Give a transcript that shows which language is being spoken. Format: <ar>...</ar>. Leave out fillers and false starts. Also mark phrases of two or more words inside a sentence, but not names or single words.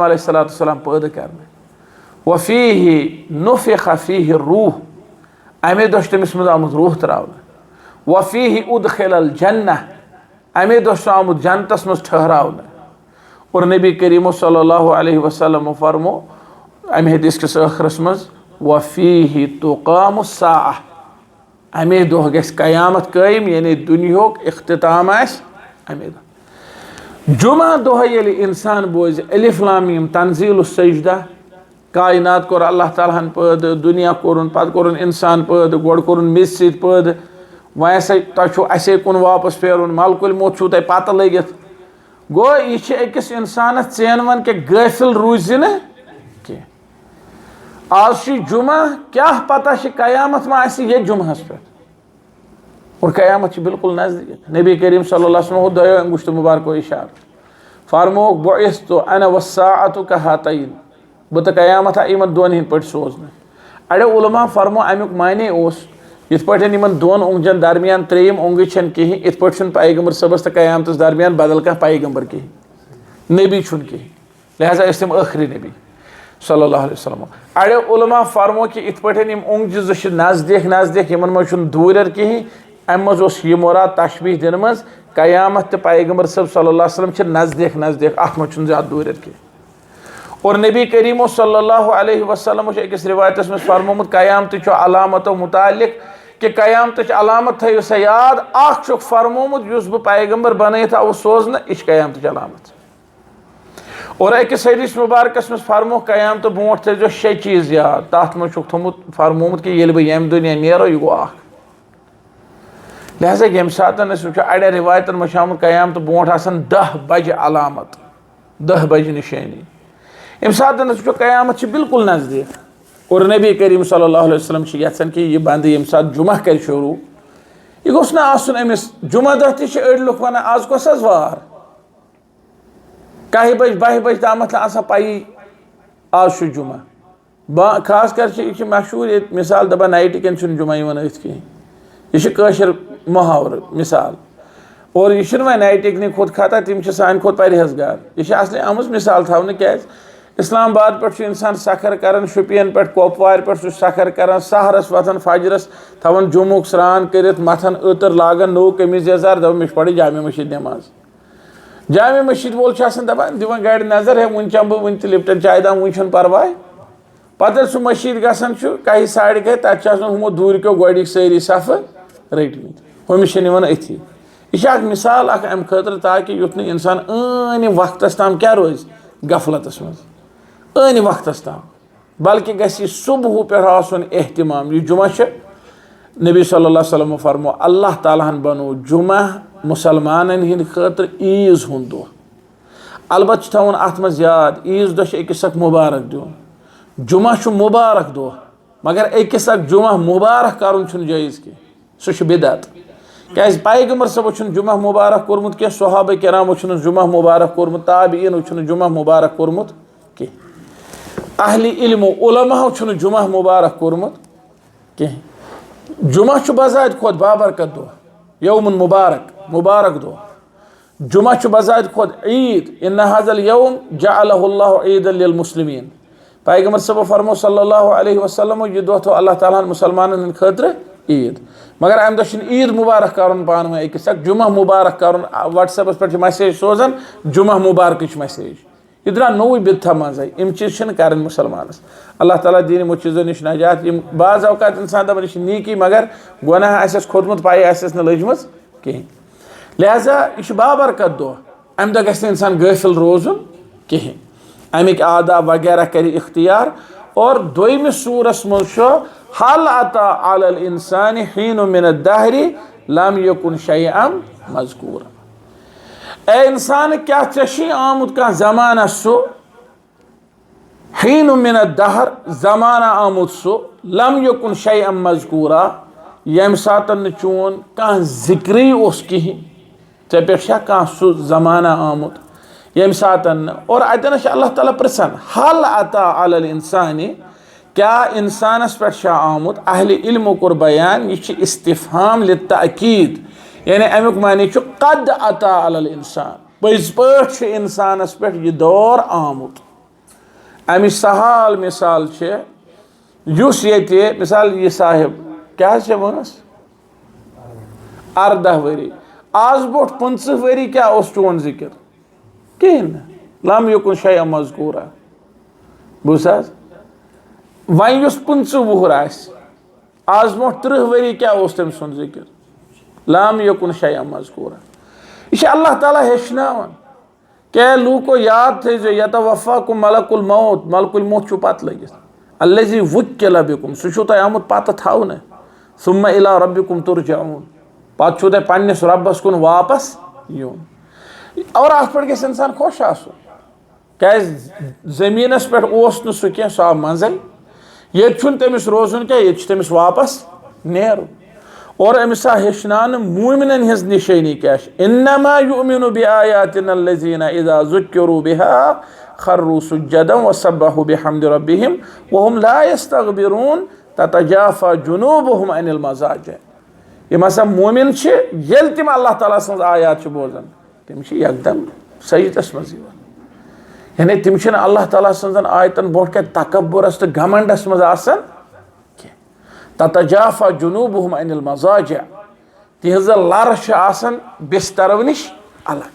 <ks>अलैहिस्सलाम पैदा करने</ks> <ar>وفيه نفخ فيه الروح</ar> <ks>अमे दो तमिस मज आमुत रूह त्रावन</ks> <ar>وفيه أدخل الجنة</ar> <ks>अमे दो आमुत जन्नतस मज ठहरावन और नबी करीम</ks> <ar>صلى الله عليه وسلم</ar> <ks>फरमो अमे हदीस किस आखिरस मज</ks> <ar>وفيه تقوم الساعة</ar> <ks>अमे दो गस कयामत कायम यानी दुनियाक इख्तिताम आस अमे दो जुमा दो ये इंसान बोझ अलिफ लाम मीम तंजील सजदा कायनात कोर अल्लाह ताला पैद दुनिया कोरुन पत कोरुन इंसान पैद गोड़ कोरुन मिस सत पैद वैसे तसे कुन वापस फेरुन मलकुल मौत छू तह पत लगित गो यह अकिस इंसान चेन वन के गाफिल रूज कह आज जुमा क्या पता कयामत मा ये जुमहस पे और कयामत बिल्कुल नजदीक नबी करीम</ks> <ar>صلى الله عليه وسلم</ar> <ks>दो अंगुश्त मुबारक इशार फरमो</ks> <ar>بعثت أنا والساعة كهاتين</ar> <ks>बह तो कयामत इन दोन हिंद पे सोजन अड़ो उलमा फरमो अमुक माने इत पे इन दोन ओंगजन दरमियान त्रेयम ओंग कहें इत पे पैगंबर सबस तो कयामत दरमियान बदल कह पैगंबर कहें नबी कहें लिहाजा तम आखिरी नबी</ks> <ar>صلى الله عليه وسلم</ar> <ks>अड़ो उलमा फरमो कि इत पे ओंगज जो नजदीक नजदीक इन मज दूर कहें अम मज यह मुराद तशबीह दिन मज कयामत तो पैगंबर सब</ks> <ar>صلى الله عليه وسلم</ar> <ks>नजदीक नजदीक अत मज ज्यादा दूर कहें और नबी करीम</ks> <ar>صلى الله عليه وسلم</ar> <ks>अकिस रिवायत में फरमोमुत कयामत अलामत मुतालिक कि कयामत अलामत थो सा याद अख फरमोमुत बह पैगंबर बनत सोजन यह कयामत अलामत और अकिस हदीस मुबारकस में फरमो कयामत ब्रोट थो 6 चीज याद तथ मज थोमुत फरमोमुत कि ये बह यम दुनिया नेरो यह गो अख लिहाजा यम सात वो अड़े रिवायतन मज आमुत कयामत ब्रोट 10 बजे अलामत 10 बजे निशानी अम सात वो कयामत बिल्कुल नजदीक और नबी करीम</ks> <ar>صلى الله عليه وسلم</ar> <ks>यन कि यह बंद यम सात जुमा कर शुरू यह गोस ना आसन अमिस जुमा दह तड़ लुक वन आज कस वार 10 बज 12 बज तामत पाई आज जुमा खास कर मशहूर मिसाल दपा नाइट कन जुमा कहें यह मुहावर मिसाल और यह वह नाइटिक खुद खाता तम सान खुद परहेजगार यह असली आमज मिसाल थवन क्या इस्लामाबाद पे इंसान सखर कर शुपियन पे कोपवार पे सखर कर सहरस वथन फजरस थवन जुमुक स्रान कर मथन अतर लागन नो कमीज यजार दपान मे पढ़ जामे मस्जिद नमाज जामे मस्जिद वोल दपान दिवान गाड़ नजर है वन चम बह वन लिप्टन चाय दाम वन परवाह पे सह मस्जिद गसान कहीं साड़ गए तथा हमो दूर क्यों गोड़ सारी सफ रटमत हमिश अथी यह मिसाल अम खतर ताकि युथ इंसान अन वक्त ताम क्या रोज गफलतस मज अन वक्त ताम बल्कि गि सुबह पे एहतमाम यह जुमा नबी</ks> <ar>صلى الله عليه وسلم</ar> <ks>फरमो अल्लाह ताला बनो जुमा मुसलमान हिंद खतर ईज हुंद दह अलबत् थवन अत मज याद ईज दह अकिस मुबारक दिन जुमा मुबारक दह मगर अकिस जुमा मुबारक कर जायज़ कह सह बिदअत क्या पैगंबर सब जुमा मुबारक कोर्मुत क्या सहाबा किरामो जुमा मुबारक कोर्मुत ताबीन जुमा मुबारक कोर्मुत कह अहले इल्म उलमा जुमा मुबारक कोर्मुत कह जुमा बजात खुद बाबरकत दह</ks> <ar>يوم مبارك</ar> <ks>दह जुमा बजात खुद ईद</ks> <ar>إن هذا اليوم جعله الله عيدا للمسلمين</ar> <ks>पैगंबर सब फरमो</ks> <ar>صلى الله عليه وسلم</ar> <ks>यह दह तो अल्लाह ताला मुसलमान खतर ईद मगर अम दह ईद मुबारक कर पान वे अकिस जुमा मुबारक कर व्हाट्सएपस पे मैसेज सोजान जुमा मुबारक मैसेज यह द्रा नोई बिदथा मजे यम चीज कर मुसलमानस अल्लाह ताला दीन यमो चीजों निश नजात यम बाज अवकात इंसान दपान यह नीकी मगर गुनाह आसस खोदमुत पाई आसस न लजमज कहीं लिहाजा यह बाबरकत दह अम दह गि इंसान गाफिल रोजुन कहीं अमिक आदाब वगैरह कर इख्तियार और दोयमिस सूरस मज</ks> <ar>هل أتى على الإنسان حين من الدهر لم يكن شيئا مذكورا.</ar> <ks>ए इंसान क्या चशी आमुत का जमाना सो</ks> <ar>حين من دهر</ar> <ks>जमाना आमुत सो</ks> <ar>لم يكن شيئا</ar> <ks>मज़कूरा यम सातन चोन कह जिक्री उस कहीं चे पे कह सो जमाना आमुत यम सातन और अतन अल्लाह ताला प्रसन</ks> <ar>هل أتى على الإنسان</ar> <ks>क्या इंसानस पे आमुत अहले इल्म कोर बयान यह</ks> <ar>استفهام للتأكيد</ar> <ks>यानी अमुक मानी</ks> <ar>قد أتى على الإنسان</ar> <ks>पज पे इंसानस पे यह दौर आमुत अमिच सहाल मिसाल ये मिसाल यह साहिब क्या वनस 18 वरी आज बोट 15 वरी क्या चोन जिक्र कहें</ks> <ar>لم يكن شيئا مذكورا</ar> <ks>बुस वन 15 वुहर आज ब्रोह 30 वरी क्या तम सुन जिक्र</ks> <ar>لم يكن شيئا مذكورا.</ar> <ks>यह अल्लाह ताला हेचनावन क्या लूको याद थे जो</ks> <ar>يتوفاكم ملك الموت</ar> <ks>पत लगित</ks> <ar>الذي وكل بكم</ar> <ks>सह तह आमुत पत थवन</ks> <ar>ثم إلى ربكم ترجعون</ar> <ks>पत तुह पन्निस रब्बस कुन वापस यून और अत पे गस इंसान खुश आसुन क्या जमीनस पे सह कह सह मंजिल ये तमिस रोजुन क्या ये तमिस वापस नेरुन और अमिस हेचनान मोमिनन हिज निशानी क्या</ks> <ar>إنما يؤمن بآياتنا الذين إذا ذكروا بها خروا سجدا وسبحوا بحمد ربهم وهم لا يستغفرون تتجافى جنوبهم عن المضاجع.</ar> <ks>यम हसा मोमिन येल तिम अल्लाह ताला सन्ज आयात बोजान तम एकदम सजदस मज यानी तम अल्लाह ताला सन्जन आयतन ब्रोह क्या तकब्बुरस तो घमंडस मज आसन</ks> <ar>تتجافى جنوبهم عن المضاجع</ar> <ks>तिहज लर आसन बिस्तरो निश अलग।</ks>